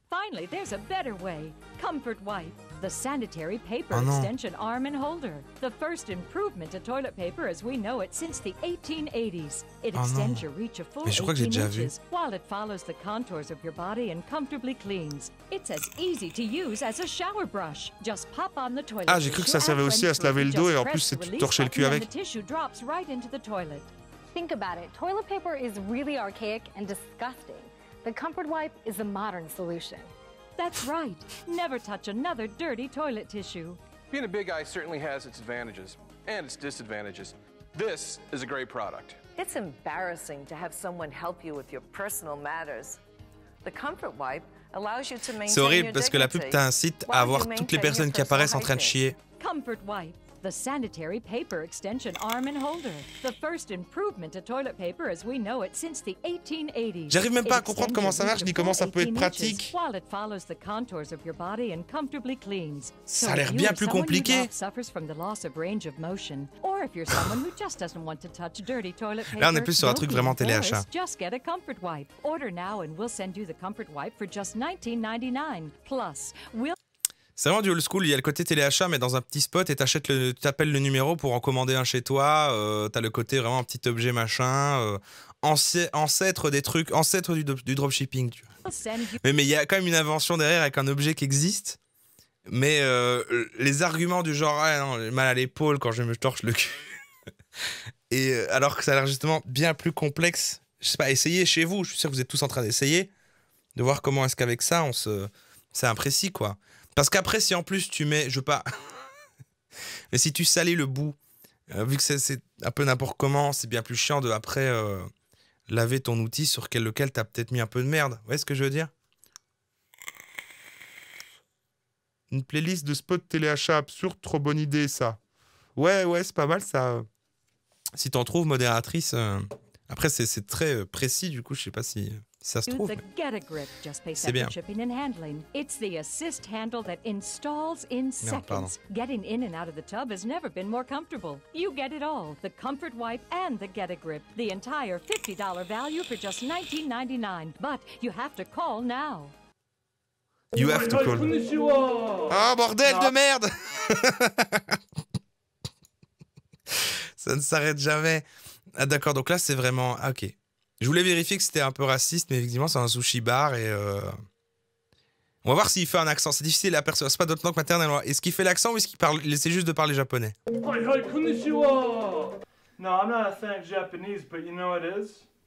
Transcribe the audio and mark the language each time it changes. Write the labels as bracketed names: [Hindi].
[English] Finally, there's a better way. Comfort Wipe, the sanitary paper extension arm and holder. The first improvement to toilet paper as we know it since the 1880s. It extends your reach a full 18 inches while it follows the contours of your body and comfortably cleans. It's as easy to use as a shower brush. Just pop on the toilet. [French] Ah, j'ai cru que ça servait aussi à se laver le dos et en plus c'est tu torchais le cul avec. [English] The tissue drops right into the toilet. Think about it. Toilet paper is really archaic and disgusting. The Comfort Wipe is a modern solution. That's right. Never touch another dirty toilet tissue. Being a big guy certainly has its advantages and its disadvantages. This is a great product. It's embarrassing to have someone help you with your personal matters. The Comfort Wipe allows you to maintain your dignity. [French] C'est horrible parce que la pub t'incite à voir toutes les personnes qui apparaissent en train de chier. [English] Comfort Wipe, the sanitary paper extension arm and holder. The first improvement to toilet paper as we know it since the 1880s. [French] J'arrive même pas à comprendre comment ça marche ni comment ça peut être pratique. [English] While it follows the contours of your body and comfortably cleans. [French] Ça a l'air bien plus compliqué. [English] Suffers from the loss of range of motion, or if you're someone who just doesn't want to touch dirty toilet paper. [French] Là, on est plus sur un truc vraiment téléachat. [English] Just get a Comfort Wipe. Order now and we'll send you the Comfort Wipe for just $19.99. Plus, we'll [French] C'est vraiment du old school, il y a le côté téléachat mais dans un petit spot et t'appelles le numéro pour en commander un chez toi, t'as le côté vraiment un petit objet machin, ancêtre des trucs, ancêtre du dropshipping. Tu vois. Mais il y a quand même une invention derrière avec un objet qui existe, mais les arguments du genre ah non, j'ai mal à l'épaule quand je me torche le cul, et alors que ça a l'air justement bien plus complexe, je sais pas, essayez chez vous, je suis sûr que vous êtes tous en train d'essayer. de voir comment est-ce qu'avec ça, c'est imprécis, quoi. Parce qu'après, si en plus tu mets, je veux pas, mais si tu salis le bout, vu que c'est un peu n'importe comment, c'est bien plus chiant de après laver ton outil sur lequel t'as peut-être mis un peu de merde. Vous voyez ce que je veux dire? Une playlist de spots téléachat absurde, trop bonne idée ça. Ouais, c'est pas mal ça. Si t'en trouves, modératrice. Après, c'est très précis, du coup, je sais pas si ça se trouve. C'est bien. [English] It's the assist handle that installs in seconds. Getting in and out of the tub has never been more comfortable. You get it all, the Comfort Wipe and the Get-A-Grip. The entire $50 value for just $19.99. But you have to call now. You have to call. [French] Oh, bordel de merde. Ça ne s'arrête jamais. Ah d'accord, donc là c'est vraiment... Ah, ok. Je voulais vérifier que c'était un peu raciste, mais effectivement c'est un sushi bar et... On va voir s'il fait un accent. C'est difficile à percevoir. C'est pas d'autres langues maternelles. Est-ce qu'il fait l'accent ou est-ce qu'il parle... Il essaie juste de parler japonais? [English] No, I'm not a fan of Japanese, but you know what it is?